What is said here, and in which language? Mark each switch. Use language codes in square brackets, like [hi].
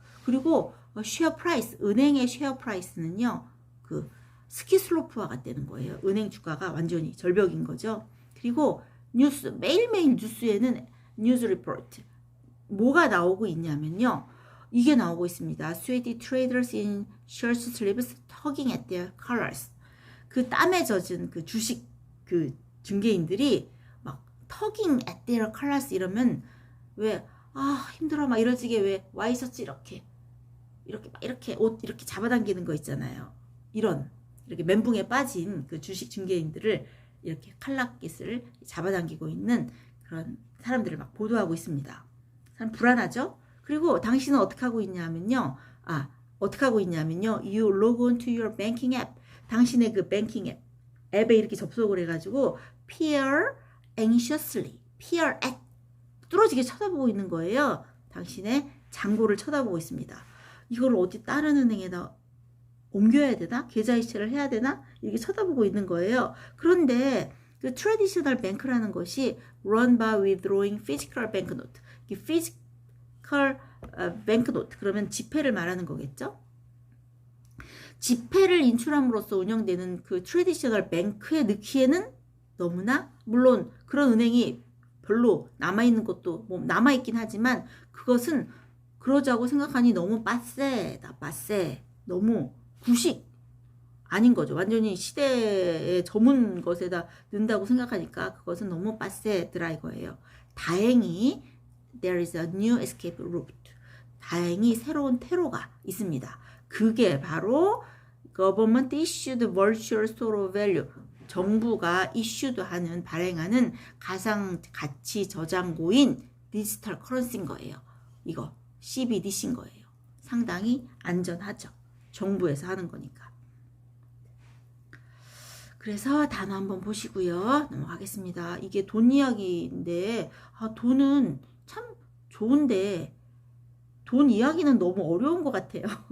[ko] 그리고 쉐어 프라이스, 은행의 쉐어 프라이스는요, 스키슬로프화가 되는 거예요. 은행 주가가 완전히 절벽인 거죠. 그리고 매일매일 뉴스에는 뉴스 리포트, 뭐가 나오고 있냐면요, 이게 나오고 있습니다. [en] Swedish traders in shirt sleeves tugging at their collars. [ko] 땀에 젖은 주식 중개인들이 막 [en] tugging at their collars [ko] 이러면 왜 힘들어 막 이러지게 왜 와이셔츠 이렇게 옷 이렇게 잡아당기는 거 있잖아요. 이렇게 멘붕에 빠진 주식 중개인들을 이렇게 칼라깃을 잡아당기고 있는 그런 사람들을 막 보도하고 있습니다. 사람 불안하죠? 그리고 당신은 어떻게 하고 있냐면요. [en] You log on to your banking app. [ko] 당신의 banking 앱에 이렇게 접속을 해가지고 [en] peer anxiously, peer at [ko] 뚫어지게 쳐다보고 있는 거예요. 당신의 잔고를 쳐다보고 있습니다. 이걸 어디 다른 은행에다 옮겨야 되나? 계좌 이체를 해야 되나? 이렇게 쳐다보고 있는 거예요. 그런데 트래디셔널 뱅크라는 것이 [en] run by withdrawing physical banknote. physical banknote [ko] 그러면 지폐를 말하는 거겠죠? 지폐를 인출함으로써 운영되는 트래디셔널 뱅크에 넣기에는 너무나, 물론 그런 은행이 별로 남아있는 것도 남아있긴 하지만 그것은 그러자고 생각하니 너무 빠세다. 너무 구식 아닌 거죠. 완전히 시대에 저문 것에다 넣는다고 생각하니까 그것은 너무 빠세드라 이거예요. 다행히 [en] there is a new escape route. [ko] 다행히 새로운 퇴로가 있습니다. 그게 바로 [en] government issued virtual store of value. [ko] 정부가 이슈드하는, 발행하는 가상가치 저장고인 디지털 커런시인 거예요. 이거 CBDC인 거예요. 상당히 안전하죠. 정부에서 하는 거니까. 그래서 단어 한번 보시고요. 넘어가겠습니다. 이게 돈 이야기인데 돈은 참 좋은데 돈 이야기는 너무 어려운 것 같아요.